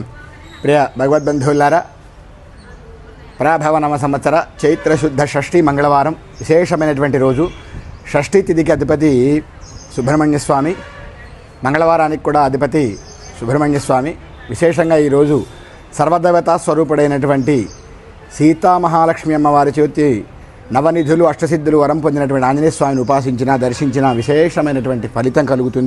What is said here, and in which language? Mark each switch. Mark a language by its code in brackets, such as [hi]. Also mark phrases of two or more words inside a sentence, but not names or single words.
[te] ప్రియ భగవద్బంధులారా పరాభవ నవ సంవత్సర చైత్ర శుద్ధ షష్ఠీ मंगళవారం విశేషమైనటువంటి రోజు. షష్ఠీ తిథికి అధిపతి సుబ్రహ్మణ్య స్వామి, మంగళవారానికి కూడా అధిపతి సుబ్రహ్మణ్య స్వామి. విశేషంగా ఈరోజు సర్వదేవతా స్వరూపుడైనటువంటి సీతామహాలక్ష్మి అమ్మవారి చేతి నవనిధులు అష్టసిద్ధులు వరం పొందినటువంటి ఆంజనేయ స్వామిని ఉపాసించినా దర్శించినా విశేషమైనటువంటి ఫలితం కలుగుతుంది.